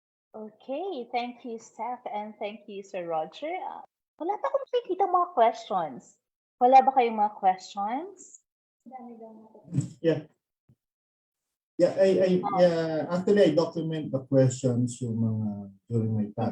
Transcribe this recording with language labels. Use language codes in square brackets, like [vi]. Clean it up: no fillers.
[en] Okay, thank you, Steph, and thank you, Sir Roger. [tl] Wala pa akong nakikita mga questions. Wala ba kayong mga questions? [en] Yeah. Yeah, actually I document the questions yung mga during my talk.